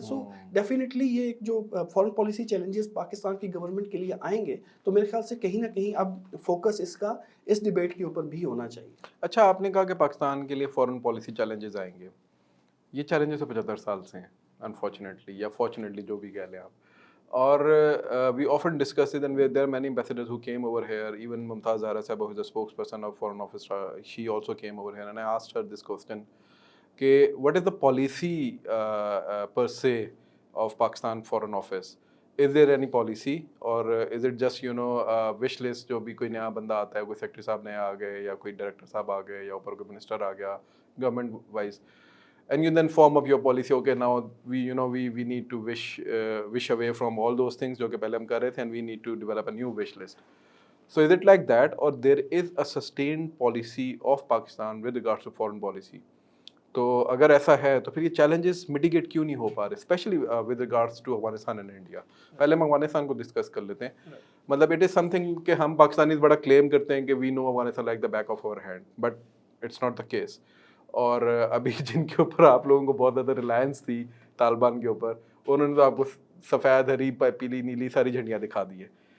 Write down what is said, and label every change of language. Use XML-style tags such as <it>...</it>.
<ur>So definitely یہ ایک جو فارن پالیسی چیلنجز پاکستان کی گورنمنٹ کے لیے آئیں گے, تو میرے خیال سے کہیں نہ کہیں اب فوکس اس ڈیبیٹ کے اوپر بھی ہونا چاہیے. اچھا, آپ نے کہا کہ پاکستان کے لیے فارن پالیسی چیلنجز آئیں گے. یہ چیلنجز 75 سال سے ہیں انفارچونیٹلی یا فارچونیٹلی, جو بھی کہہ لیں آپ. اور</ur> <en>we often discuss it, and there are many ambassadors who came over here. Even Mumtaz Zahra Sahaba, who is a spokesperson of Foreign Office, she also came over here, and I asked her this question: कि what is the policy per se of Pakistan Foreign Office? Is there any policy, or is it just wish list?</en> <ur>جو بھی کوئی نیا بندہ آتا ہے, کوئی secretary صاحب نیا آ گئے, یا کوئی ڈائریکٹر صاحب آ گئے, یا اوپر کوئی منسٹر آ گیا government wise,</ur> <en>and you then form up your policy. Okay, now we need to wish away from all those things</en> <ur>جو کہ پہلے ہم کر رہے تھے,</ur> <en>and we need to develop a new wish list. So is it like that, or there is a sustained policy of Pakistan with regards to foreign policy?</en> <ur>تو اگر ایسا ہے تو پھر یہ چیلنجز میٹیگیٹ کیوں نہیں ہو پا رہے,</ur> <en>Especially with regards to Afghanistan and India.</en> <ur>پہلے ہم افغانستان کو ڈسکس کر لیتے ہیں. مطلب</ur> <en>it is something</en> <ur>کہ ہم پاکستانیز بڑا کلیم کرتے ہیں کہ</ur> <en>We know Afghanistan like the back of our hand, but it's not the case.</en> <ur>اور ابھی جن کے اوپر آپ لوگوں کو بہت زیادہ ریلائنس تھی طالبان کے اوپر, انہوں نے تو آپ کو سفید, ہری, پیلی, نیلی ساری جھنڈیاں دکھا دی ہے.</ur>